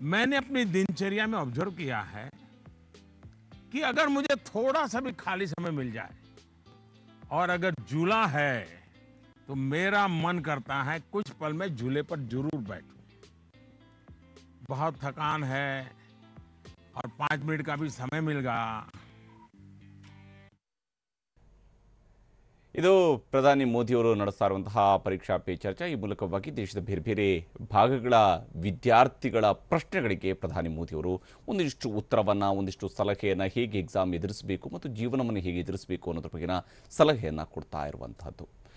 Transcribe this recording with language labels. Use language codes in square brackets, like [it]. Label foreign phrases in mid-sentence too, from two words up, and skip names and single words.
[hi] मैंने अपनी दिनचर्या में ऑब्जर्व किया है कि अगर मुझे थोड़ा सा भी खाली समय मिल जाए और अगर झूला है तो मेरा मन करता है कुछ पल में झूले पर जरूर बैठूं। बहुत थकान है और 5 मिनट का भी समय मिल गया। [kn] ಇದು ಪ್ರಧಾನಿ ಮೋದಿಯವರು ನಡೆಸ್ತಾ ಇರುವಂತಹ ಪರೀಕ್ಷಾ ಪೇ ಚರ್ಚಾ. ಈ ಮೂಲಕವಾಗಿ ದೇಶದ ಬೇರೆ ಬೇರೆ ಭಾಗಗಳ ವಿದ್ಯಾರ್ಥಿಗಳ ಪ್ರಶ್ನೆಗಳಿಗೆ ಪ್ರಧಾನಿ ಮೋದಿಯವರು ಒಂದಿಷ್ಟು ಉತ್ತರವನ್ನು, ಒಂದಿಷ್ಟು ಸಲಹೆಯನ್ನು, ಹೇಗೆ ಎಕ್ಸಾಮ್ ಎದುರಿಸಬೇಕು ಮತ್ತು ಜೀವನವನ್ನು ಹೇಗೆ ಎದುರಿಸಬೇಕು ಅನ್ನೋದ್ರ ಬಗ್ಗೆನ ಸಲಹೆಯನ್ನು ಕೊಡ್ತಾ ಇರುವಂತಹದ್ದು.